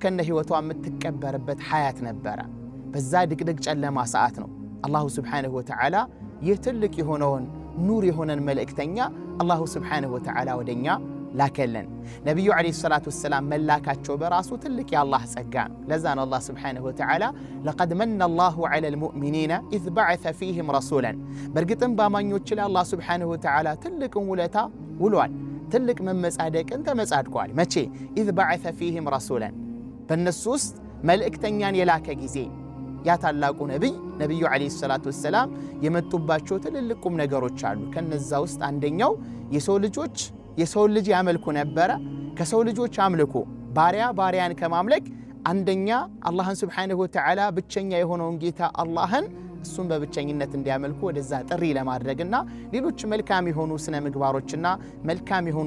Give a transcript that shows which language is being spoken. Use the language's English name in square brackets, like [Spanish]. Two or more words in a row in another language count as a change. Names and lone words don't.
[Amharic] ከነ ህይወቷ የምትቀበርበት ሐያት ነበረ። በዛ ድቅድቅ ጨለማ ሰዓት ነው አላሁ [Arabic] سبحانه وتعالى [Amharic] ይህ ትልቅ የሆነውን ኑር የሆነን መልእክተኛ አላሁ [Arabic] سبحانه وتعالى [Amharic] ወደኛ ላከለን። ነብዩ [Arabic] عليه الصلاة والسلام [Amharic] መላካቸው በራሱ ትልቅ የአላህ ጸጋ ነው። ለዛ ነው አላህ [Arabic] سبحانه وتعالى لقد من الله على المؤمنين إذ بعث فيهم رسولا [Amharic] በርግጥም ባማኞች ላይ አላህ [Arabic] سبحانه وتعالى [Amharic] ትልቅ ውለታ ውሏል። ትልቅ መመጻደቅን ተመጻድቋል። መቼ? [Arabic] إذ بعث فيهم رسولا [Amharic] በእነሱ ውስጥ መልእክተኛን የላከ ጊዜ ያ ታላቁ ነብዩ [Arabic] عليه الصلاة والسلام [Amharic] የመጡባቸው ትልልቁም ነገሮች አሉ። ከነዛ ውስጥ አንደኛው የሰው ልጅ ያመልኩ ነበረ። ከሰው ልጆች አምልኮ ባሪያን ከማምለክ አንደኛ አላህን [Arabic] سبحانه وتعالى [Amharic] ብቸኛ የሆነውን ጌታ አላህን እሱን በብቸኝነት እንዲያመልኩ ወደዛ ጥሪ ለማድረግና ሌሎች መልካም የሆኑ ስነ ምግባሮችና መልካም የሆኑ